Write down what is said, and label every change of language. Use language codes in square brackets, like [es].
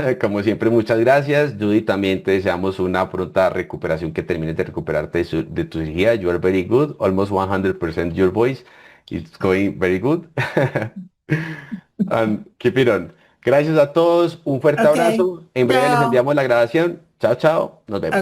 [es] como siempre, muchas gracias. Judy, también te deseamos una pronta recuperación, que termines de recuperarte de tu cirugía. [en] You are very good, almost 100% your voice. It's going very good. And keep it on. [es] Gracias a todos, un fuerte abrazo. En breve les Ciao. enviamos la grabación. Chao, chao. Nos vemos.